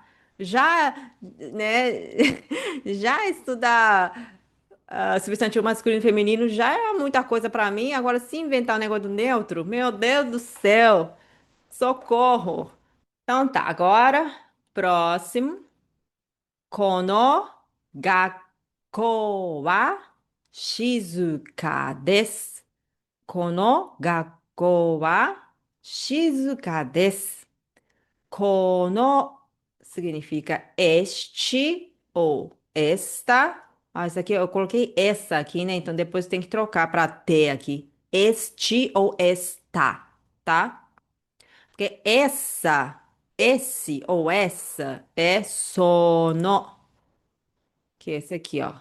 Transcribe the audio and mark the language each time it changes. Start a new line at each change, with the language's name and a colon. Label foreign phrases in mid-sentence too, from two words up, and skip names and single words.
Portuguese: Já, né? Já estudar. Substantivo masculino e feminino já é muita coisa pra mim. Agora, se inventar o negócio do neutro, meu Deus do céu, socorro. Então tá, agora, próximo.
Japanese: このがっこうはしずかです. このがっこうはしずかです.
Portuguese: Kono significa este ou esta. Ah, isso aqui eu coloquei essa aqui, né? Então depois tem que trocar para T aqui. Este ou esta, tá? Porque essa, esse ou essa é sono, que é esse aqui, ó.